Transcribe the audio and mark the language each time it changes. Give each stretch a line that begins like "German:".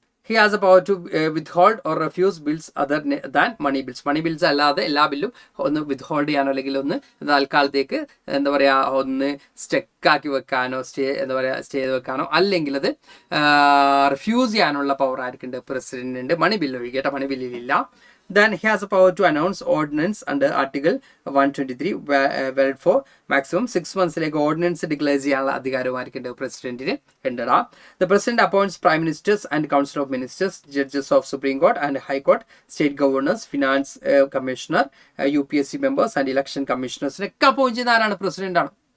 English: He has a power to withhold or refuse bills other than money bills.
Malayalam: Money bills അല്ലാതെ എല്ലാ ബില്ലും ഒന്ന് withhold ചെയ്യാനോ അല്ലെങ്കിൽ ഒന്ന് തൽക്കാലത്തേക്ക് എന്താ പറയുക ഒന്ന് സ്റ്റെക്കാക്കി വെക്കാനോ സ്റ്റേ ചെയ്ത് വെക്കാനോ അല്ലെങ്കിൽ അത് റിഫ്യൂസ് ചെയ്യാനുള്ള power ആർക്കുണ്ട്? പ്രസിഡന്റിനുണ്ട്. Money bill ഒഴികട്ടെ, money ബില്ലിലില്ല.
English: Then he has a power to announce ordinance under Article 123 valid for maximum 6 months.
Malayalam: Ordinance declare ചെയ്യാനുള്ള അധികാരമായിരിക്കും പ്രസിഡന്റിന് ഉണ്ടടാ.
English: The president appoints prime ministers and council of ministers, judges of Supreme Court and High Court, state governors, finance commissioner, UPSC members and election commissioners
Malayalam: ഒക്കെ appoint ചെയ്യുന്ന ആരാണ്? President ആണ്.